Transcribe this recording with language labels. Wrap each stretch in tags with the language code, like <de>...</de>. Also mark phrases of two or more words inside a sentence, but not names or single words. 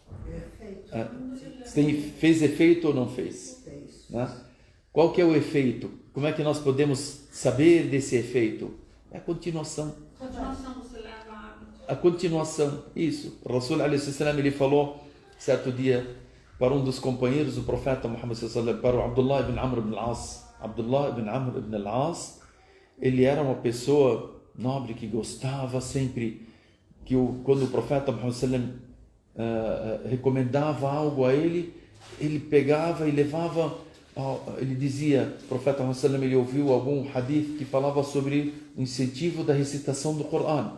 <pt>Fez efeito ou não fez? Né? Qual que é o efeito? Como é que nós podemos saber desse efeito? É a continuação. A continuação, isso. O Rasul a.s. ele falou, certo dia, para um dos companheiros do profeta Muhammad s.a.w. para o Abdullah ibn Amr ibn al-As. Abdullah ibn Amr ibn al-As, ele era uma pessoa nobre que gostava sempre, que quando o profeta Muhammad s.a.w. recomendava algo a ele, ele pegava e levava. Ele dizia, o profeta Muhammad s.a.w. ele ouviu algum hadith que falava sobre o incentivo da recitação do Corão.</pt>